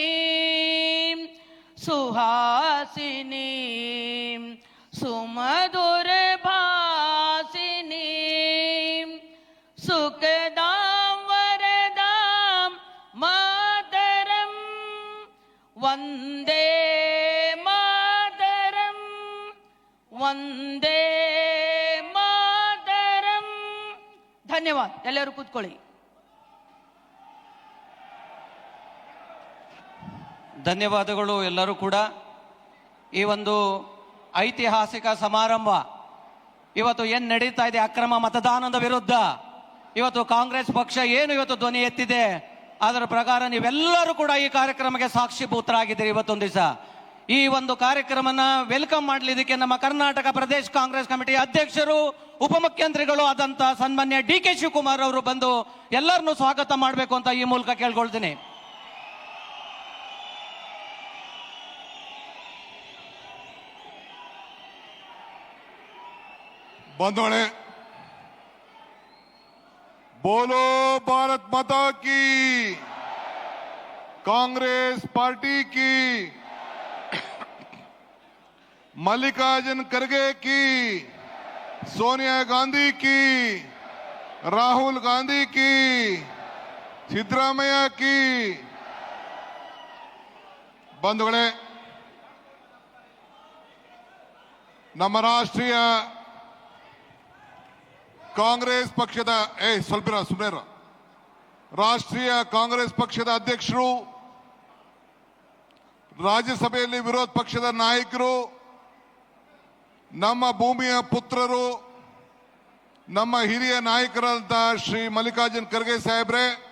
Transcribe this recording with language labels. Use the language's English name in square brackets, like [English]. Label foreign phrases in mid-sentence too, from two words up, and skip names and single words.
[Sanskrit] सुहासिनी सुमधुर भासिनी सुखदां वरदां मातरम. वंदे मातरम, वंदे मातरम. [Hindi] धन्यवाद. [Kannada] ಎಲ್ಲರೂ ಕೂತ್ಕೊಳ್ಳಿ. ಧನ್ಯವಾದಗಳು ಎಲ್ಲರೂ ಕೂಡ. ಈ ಒಂದು ಐತಿಹಾಸಿಕ ಸಮಾರಂಭ ಇವತ್ತು ಏನು ನಡೀತಾ ಇದೆ ಅಕ್ರಮ ಮತದಾನದ ವಿರುದ್ಧ, ಇವತ್ತು ಕಾಂಗ್ರೆಸ್ ಪಕ್ಷ ಏನು ಇವತ್ತು ಧ್ವನಿ ಎತ್ತಿದೆ ಅದರ ಪ್ರಕಾರ ನೀವೆಲ್ಲರೂ ಕೂಡ ಈ ಕಾರ್ಯಕ್ರಮಕ್ಕೆ ಸಾಕ್ಷಿಭೂತರಾಗಿದ್ದೀರಿ. ಇವತ್ತೊಂದು ದಿವಸ ಈ ಒಂದು ಕಾರ್ಯಕ್ರಮನ ವೆಲ್ಕಮ್ ಮಾಡಲಿದ್ದಕ್ಕೆ ನಮ್ಮ ಕರ್ನಾಟಕ ಪ್ರದೇಶ ಕಾಂಗ್ರೆಸ್ ಕಮಿಟಿ ಅಧ್ಯಕ್ಷರು ಉಪಮುಖ್ಯಮಂತ್ರಿಗಳು ಆದಂತ ಸನ್ಮಾನ್ಯ DK ಶಿವಕುಮಾರ್ ಅವರು ಬಂದು ಎಲ್ಲರನ್ನೂ ಸ್ವಾಗತ ಮಾಡಬೇಕು ಅಂತ ಈ ಮೂಲಕ ಕೇಳ್ಕೊಳ್ತೀನಿ. [Hindi] बंधुगळे, बोलो भारत माता की, कांग्रेस पार्टी की, मल्लिकार्जुन खड़गे की, सोनिया गांधी की, राहुल गांधी की, सिद्धरामैया की. [Kannada] बंधुगळे, ನಮ್ಮ ರಾಷ್ಟ್ರೀಯ ಕಾಂಗ್ರೆಸ್ ಪಕ್ಷದ ಸುಮ್ನೇರ ರಾಷ್ಟ್ರೀಯ ಕಾಂಗ್ರೆಸ್ ಪಕ್ಷದ ಅಧ್ಯಕ್ಷರು, ರಾಜ್ಯಸಭೆಯಲ್ಲಿ ವಿರೋಧ ಪಕ್ಷದ ನಾಯಕರು, ನಮ್ಮ ಭೂಮಿಯ ಪುತ್ರರು, ನಮ್ಮ ಹಿರಿಯ ನಾಯಕರಾದ ಶ್ರೀ ಮಲ್ಲಿಕಾರ್ಜುನ್ ಖರ್ಗೆ ಸಾಹೇಬ್ರೆ,